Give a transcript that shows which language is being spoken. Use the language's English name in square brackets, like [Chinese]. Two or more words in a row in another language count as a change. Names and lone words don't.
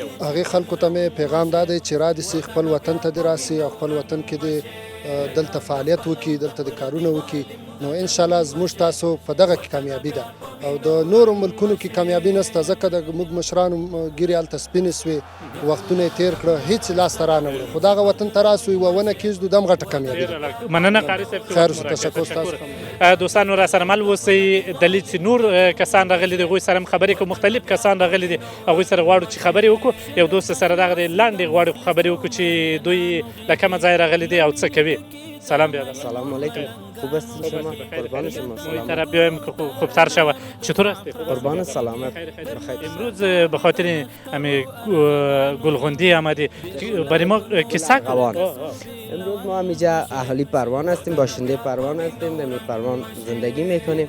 [Pashto] هغې خلکو ته مې پیغام دا دی چې را دې سي خپل وطن ته دې راسي او خپل وطن کې دې دلته فعالیت وکړي، دلته د کارونه وکړي، نو انشاءالله زموږ تاسو په دغه کې کامیابي ده او د نورو ملکونو کې کامیابي نشته ځکه د موږ مشرانو ګیرې هلته سپینې سوې، وختونه یې تېر کړه، هېڅ لاسته رانه وړه، خو دغه وطن ته راسو یوه ونه کېږدو دم غټه کامیابي ده. مننه قاري صاحب. خیر تشکر ستاسو. دوستانو را سره مل اوسئ. دلیل چې نور کسان راغلي دي هغوی سره هم خبرې کوو، مختلف کسان راغلي دي هغوی سره غواړو چې خبرې وکړو. یو دوست سره دغه دی لنډې غواړو خبرې وکړو چې دوی له کومه ځای راغلي دي او څه کوي. [Persian] سلام بیادر. سلام علیکم. خوب هستید شما؟ قربان شما. این طرف بیایم که خوبتر شود. چطور هستی؟ قربان سلامت. امروز به خاطر همین گلغندی آمدی برای ما کیسه قوان. امروز ما اینجا اهالی پروان هستیم، باشنده پروان هستیم، در پروان زندگی میکنیم.